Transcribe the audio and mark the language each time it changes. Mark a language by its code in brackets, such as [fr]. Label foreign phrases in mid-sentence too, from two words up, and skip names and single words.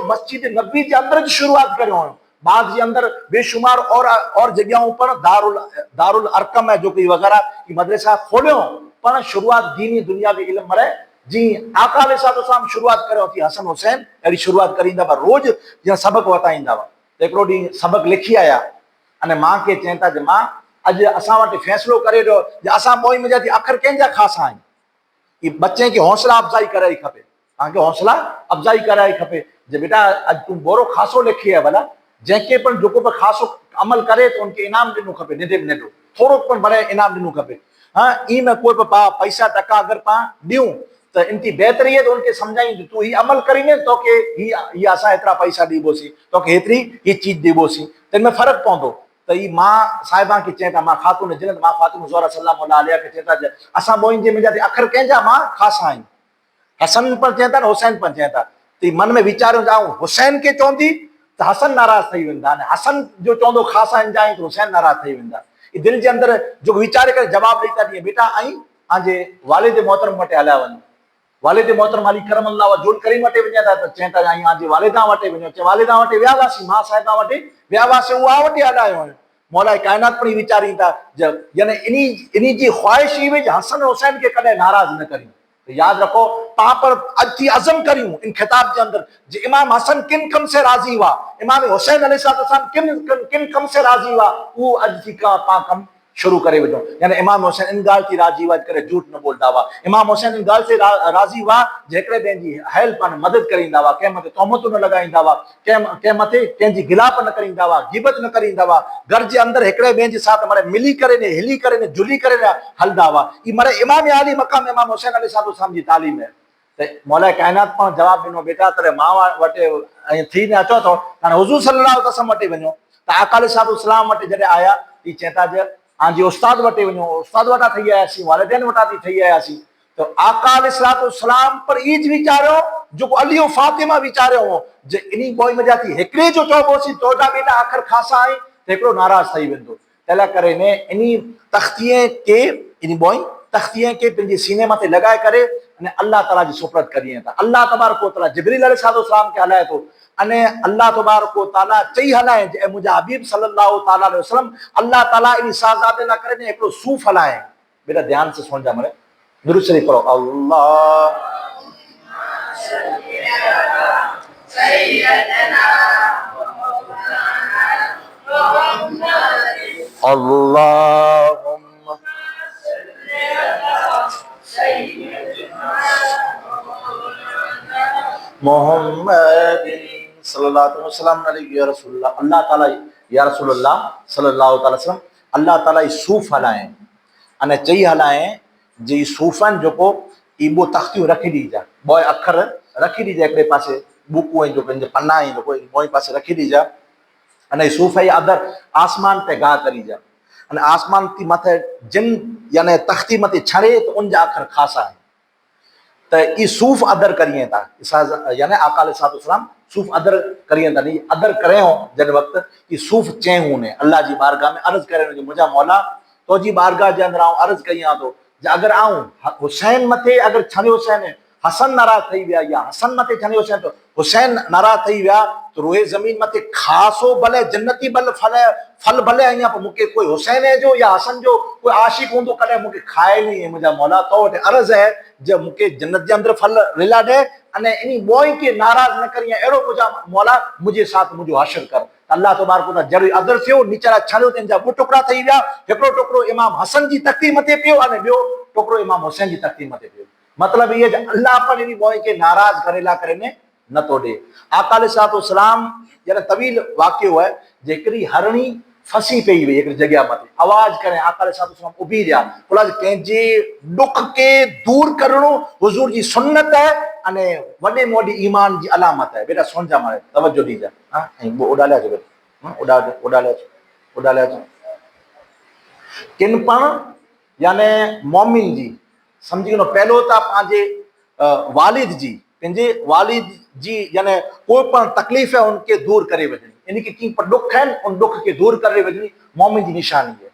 [kfr] मस्जिद नबी के अंदर की शुरुआत करियो बाद के अंदर बेशुमार और जगहों पर दारुल अरकम है जो कि वगैरह की मदरसा खोलियो पर शुरुआत दीनी दुनिया के इल्म मरे जी आका अलैहिस्सलाम शुरुआत करियो थी हसन हुसैन अड़ी शुरुआत करींदा बा रोज या सबक वताईंदा बा एकड़ो डी सबक लिखी आया अने मां के चेंता जे मां अज असा वट फैसलो करे दो जे असा मोई में जाती अखर केंजा खासा आइन ये बच्चे की हौसला अफजाई कराई खपे ताके हौसला अफजाई कराई खपे जे बेटा अज तू बोरो खासो लिखी है भला जेके पर जो को खासो अमल करे तो उनके इनाम दिनो खपे निदे नेडो थोड़ो पर बड़े इनाम दिनो खपे हां ई में कोई पा पैसा टका अगर पा दियो तो इनकी बेहतरी है तो उनके समझाई तू ही अमल करीने तो के ही असा इतना पैसा दीबोसी तो के इतनी ये चीज दीबोसी तो इनमें फर्क पौंदो तो ई मां साहिबा के चेता मां खातून जन्नत मां फातिमा ज़हरा [ar] صلى الله عليها [kfr] के चेता असा मोइन जे में जाती अखर केंजा मां खासा आइन हसन पर चेता हुसैन पर चेता तो मन में विचारो जाऊं हुसैन के चौंदी तो हसन नाराज थी वेंदा ने हसन जो चौंदो खासा इन जाए तो हुसैन नाराज थी वेंदा ई दिल के अंदर जो विचार कर जवाब देता दिए बेटा आई आजे वालिद मोहतरम वटे हला वन वालिद मोहतरम अली [ar] كرم الله وجهه الكريم [kfr] वटे वञा था तो चेता आई आजे वालिदा वटे वञो चे वालिदा वटे वियावासी मां साहिबा वटे वियावासीं उहा वटि हलायो मौला कायनात पण वीचारी था यानी इनी जी ख्वाहिश ई हुई हसन हुसैन के कदे नाराज न करियूं। तो याद रखो तव्हां पर अज थी अज़म करियूं इन खिताब के अंदर जे इमाम हसन किन कम से राजी हुआ, इमाम हुसैन अलैहिस्सलाम किन कम से राजी हुआ, वो अज थी का पा कम शुरू करे वठो। यानी इमाम हुसैन इन गाल थी राजी हुआ करे झूठ न बोलता हुआ। इमाम हुसैन इन गाल से राजी हुआ जेकड़े बेंजी हेल्प अन मदद करींदा हुआ, कंहिं मथे तोहमतूं न लगाईंदा हुआ, कंहिं मथे कंहिंजी गिलाप न करींदा हुआ, गिबत न करींदा हुआ, घर जे अंदर हिकड़े ॿिए जे साथ माने मिली करे ने हिली करे ने जुली करे ने हलदा हुआ। ई माने इमाम आली मकाम इमाम हुसैन अलैहिस्सलाम जी तालीम है। त मौला कायनात पण जवाब ॾिनो बेटा तरे मां वटि ऐं थी न अचो थो हाणे हुज़ूर [ar] صلى الله عليه وسلم [kfr] वटि वञो। त आका अलैहिस्सलाम वटि जॾहिं आया ई चवंदा जे हाँ जी उस्ताद वटि वञो, उस्ताद वटा थी आयासीं, वालिदैन वटा थी ठही आयासीं। तो आका अलैहिस्सलाम पर ईज विचारियो जो अली और फातिमा विचारियो हो जे इनी बोई में जाती हिकड़े जो चौबोसी तोड़ा बेटा आखिर खासा आई हिकड़ो नाराज थई वेंदो। तला करे ने इनी तख्तिए के इनी बोई तख्तिए के पंहिंजे सीने मथे लगाए करे अने अल्लाह ताला जी सुपरत करिए था। [ar] الله تبارك وتعالى [kfr] जिब्रील अलैहिस्सलाम के हलाए तो अने [ar] الله تبارك وتعالى [kfr] चई हलाए जे मुंहिंजा हबीब [ar] صلى الله تعالى عليه وسلم [kfr] अल्लाह ताला इन साजादे ना करे ने एकड़ो सूफ हलाए। बेटा ध्यान से सुन जा मरे दुरूद शरीफ पढ़ो अल्लाह [ar] اللهم محمد صلى الله عليه وسلم يا رسول الله. [kfr] अल्लाह ताला [ar] يا رسول الله صلى الله عليه وسلم [kfr] अल्लाह ताला ई सूफ हलाए अने चई हलाए जी सूफन जो को ईबो तख्तियूं रखी दीजा बोय अखर रखी दीजा एकड़े पासे बुकू जो पंहिंजे पन्ना आई जो कोई मोई पासे रखी दीजा अने सूफ ई अदर आसमान पे गा करी जा अने आसमान ती मथे जिन यानी तख्ती मथे छड़े तो उन जा अखर खासा है। त ई सूफ अदर करिए था यानी आका अलैहिस्सलाम सूफ अदर करिए था नहीं अदर करे हो जन वक्त ई सूफ चे ने अल्लाह जी बारगाह में अर्ज करे जो मुझा मौला तो जी बारगाह जे अंदर अर्ज कई तो अगर हुसैन मथे अगर छने हुसैन हसन नाराज थी विया या हसन मथे छने हुसैन तो हुसैन नाराज थी विया तो रोए जमीन मथे खासो भले जन्नती बल फल भले अहियां पर मुके कोई हुसैन जो या हसन जो कोई आशिक होंदो कदे मुके खाए नहीं मुझा मौला तो वटे अर्ज है जे मुके जन्नत जे अंदर फल रिला दे अने इनी बोई के नाराज न करिए एड़ो मुझा मौला मुझे साथ मुझो हासिल कर। [ar] الله تبارك وتعالى [kfr] जरूर अदर थियो निचरा छड़ो तिन जा 2 टुकड़ा थी विया एकड़ो टुकड़ो इमाम हसन जी तख्ती मथे पियो अने बियो टुकड़ो इमाम हुसैन जी तख्ती मथे पियो। मतलब ये अल्लाह पर इनी बोई के नाराज करेला करे ने न तोड़े। आका अलैहिस्सलाम यानी तवील वाक़ियो है जेकरी हरणी फसी पई हुई एक जगह मथे आवाज करे आका अलैहिस्सलाम उभी रहा बोला के जे दुख के दूर करनो हुजूर जी सुन्नत है अने वडे मोडी ईमान जी अलामत है। बेटा सुन जा मारे तवज्जो दीजा हां वो उडाले जो उडाले किन पण यानी मोमिन जी समझी लो पहलो ता पांजे वालिद जी पंहिंजे वालिद जी यानी कोई पण तकलीफ है उनके दूर करे वजनी यानी कि की पर दुख है उन दुख के दूर करे वजनी मोमिन जी निशानी है।